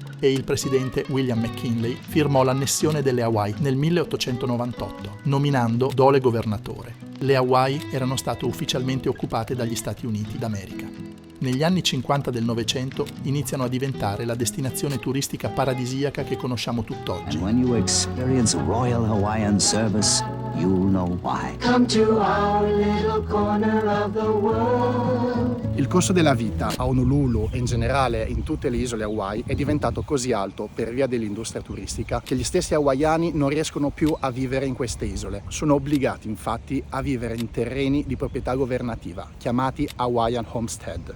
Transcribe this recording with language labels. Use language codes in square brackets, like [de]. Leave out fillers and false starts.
[it] E il presidente William McKinley firmò l'annessione delle Hawaii nel 1898, nominando Dole governatore. Le Hawaii erano state ufficialmente occupate dagli Stati Uniti d'America. Negli anni 50 del Novecento iniziano a diventare la destinazione turistica paradisiaca che conosciamo tutt'oggi. [en] And when you experience Royal Hawaiian Service, you'll know why. Come to our little corner of the world. [it] Il costo della vita a Honolulu e in generale in tutte le isole Hawaii è diventato così alto per via dell'industria turistica che gli stessi hawaiani non riescono più a vivere in queste isole. Sono obbligati infatti a vivere in terreni di proprietà governativa, chiamati Hawaiian Homestead.